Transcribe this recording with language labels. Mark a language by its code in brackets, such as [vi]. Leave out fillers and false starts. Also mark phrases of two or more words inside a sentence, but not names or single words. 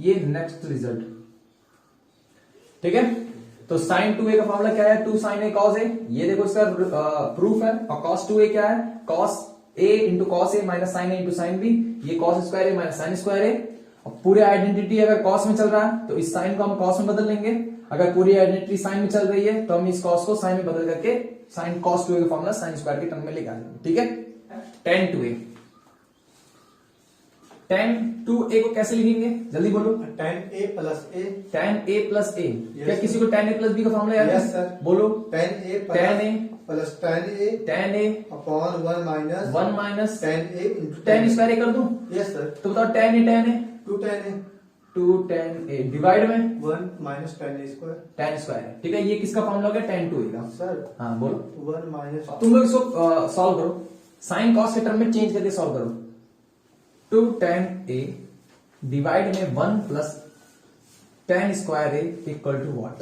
[hi] ये नेक्स्ट रिजल्ट। ठीक है, तो साइन 2a का फॉर्मूला क्या है [en] 2 sine a cos a, [hi] ये देखो इसका प्रूफ है, और cos 2a क्या है [en] cos a into cos a minus sine a into sine b, [hi] ये [en] cos square a minus sine square a. [hi] पूरे आइडेंटिटी अगर cos में चल रहा है तो इस साइन को हम cos में बदल लेंगे, अगर पूरी आइडेंटिटी साइन में चल रही है तो हम इस cos को साइन में बदल करके साइन cos 2a का फॉर्मूला [en] sine square [hi] के टर्म में लेकर आएंगे। ठीक है, tan 2a tan 2a को कैसे लिखेंगे जल्दी बोलो। [en] tan a plus a tan a plus a. Yes, [hi] क्या किसी को [en] tan a plus b [hi] का फॉर्मूला याद है? [en] Yes, sir. [hi] बोलो। [en] tan a tan a plus tan a tan a upon 1 minus 1 minus tan a into tan square a [hi] कर दूं [en] Yes sir. [hi] तो बताओ tan a [en] 2 tan a 2 tan a divide [hi] में [en] 1 minus tan a square. tan square [hi] है। ठीक है, ये किसका फॉर्मूला हो गया tan 2a का। [en] Sir. [hi] हाँ बोलो। [en] 1 minus [hi] तुम लोग इसको सॉल्व करो, [en] sine cos [hi] के टर्म में चेंज करके सॉल्व करो। [en] 2 tan a divide में 1 plus tan square a equal to what.